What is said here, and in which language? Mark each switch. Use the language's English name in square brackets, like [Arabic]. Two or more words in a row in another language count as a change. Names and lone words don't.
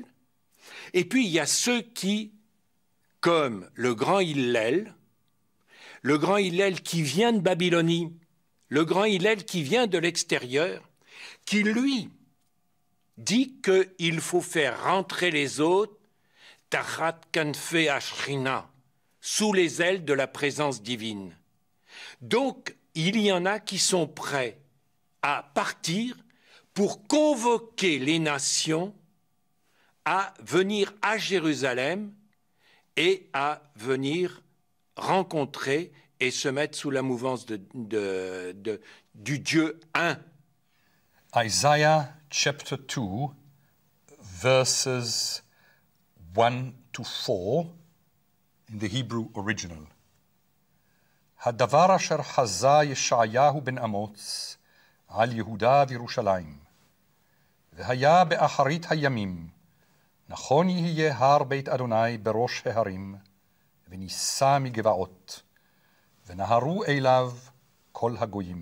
[French] Et puis il y a ceux qui, comme le grand Hillel qui vient de Babylonie, le grand Hillel qui vient de l'extérieur, qui lui dit qu'il faut faire rentrer les autres [Hebrew] תחת כנפי השכינה, [French] sous les ailes de la présence divine. Donc, il y en a qui sont prêts à partir pour convoquer les nations à venir à Jérusalem et à venir rencontrer et se mettre sous la mouvance du Dieu un. [English] Isaiah chapter 2, verses 1 to 4 in the Hebrew original. [Hebrew] הדבר אשר חזה ישעיהו בן אמוץ על יהודה וירושלים, והיה באחרית הימים, נכון יהיה הר בית אדוני בראש ההרים, ונישא מגבעות, ונהרו אליו כל הגויים.